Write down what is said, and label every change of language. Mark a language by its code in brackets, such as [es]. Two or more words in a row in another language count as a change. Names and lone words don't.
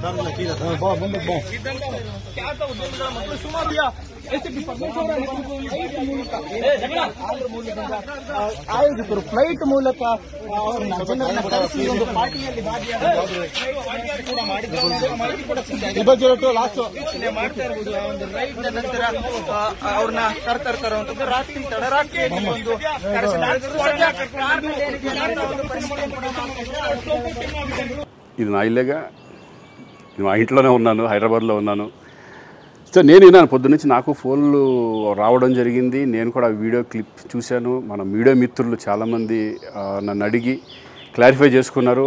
[kn] ಮತ್ತು ಸುಮಾರು ಆಯೋಜಕರು ಫ್ಲೈಟ್ ಮೂಲಕ ಜನರನ್ನ ಕರೆಸಿ ಒಂದು ಪಾರ್ಟಿಯಲ್ಲಿ ಮಾಡ್ತಾ ಇರಬಹುದು. ಒಂದು ರೈಡ್ ನಂತರ ಅವ್ರನ್ನ ಕರ್ತರುವಂತದ್ದು ರಾತ್ರಿ ತಡರಾತ್ರಿಯಲ್ಲಿ ಒಂದು [te] ఇది నా ఇల్లేగా, మా ఇంట్లోనే ఉన్నాను, హైదరాబాద్లో ఉన్నాను. సో నేను విన్నాను పొద్దున్నుంచి, నాకు ఫోన్లు రావడం జరిగింది. నేను కూడా వీడియో క్లిప్ చూశాను. మన మీడియా మిత్రులు చాలామంది నన్ను అడిగి క్లారిఫై చేసుకున్నారు.